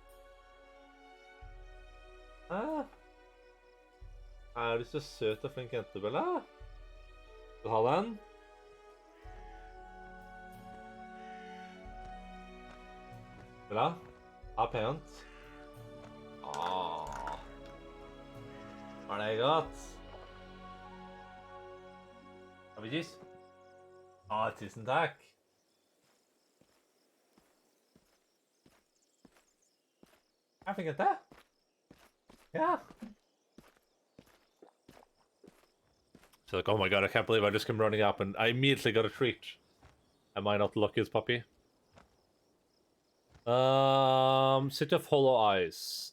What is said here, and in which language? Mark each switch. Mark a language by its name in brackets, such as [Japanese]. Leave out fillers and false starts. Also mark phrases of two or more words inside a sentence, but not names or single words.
[Norwegian] Er du så søt og flink jente, Bella? Vil du ha den? Bella? Ha pent. Åh. Er det godt? Har vi kyss? Tusen takk. [English] I think that. Yeah. She's like, oh my god, I can't believe I just came running up and I immediately got a treat. Am I not the luckiest puppy? City of Hollow Eyes.